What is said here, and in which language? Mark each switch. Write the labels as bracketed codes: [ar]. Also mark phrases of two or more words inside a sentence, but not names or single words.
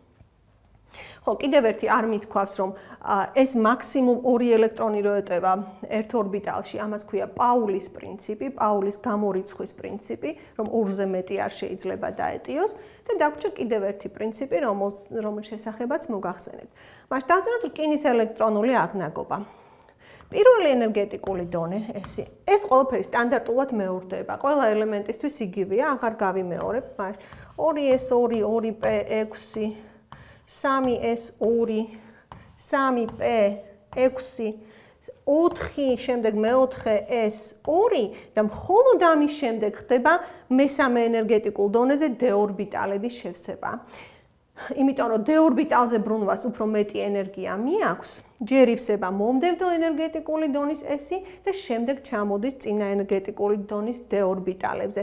[ka] ხო, კიდევ ერთი არ მithქვავს, რომ ეს მაქსიმუმ 2 ელექტრონი რო ეტევა ერთ ორბიტალში, ამას ქვია პაულის პრინციპი, პაულის გამორიცხვის პრინციპი, რომ 2-ზე მეტი არ შეიძლება დაეტიოს და დაგვრჩა კიდევ ერთი პრინციპი, რომლის შესახებაც მოგახსენებთ. მას დავწეროთ რკინის ელექტრონული აღნაგობა. პირველი ენერგეტიკული დონე, ეს ყველაფერი სტანდარტულად მეორდება. ყველა ელემენტისთვის იგივეა, აღარ გავიმეორებ, მას 2S2, 2P6 3S2, 3P6, 4 შემდეგ მეოთხე S2 და მხოლოდ ამის შემდეგ ხდება მესამე ენერგეტიკულ დონეზე D ორბიტალების შევსება. იმიტომ რომ D ორბიტალზე ბრუნვას უფრო მეტი ენერგია მიაქვს, ჯერ ივსება მომდევნო ენერგეტიკული დონის S-ი და შემდეგ ჩამოდის წინა ენერგეტიკული დონის D ორბიტალებზე.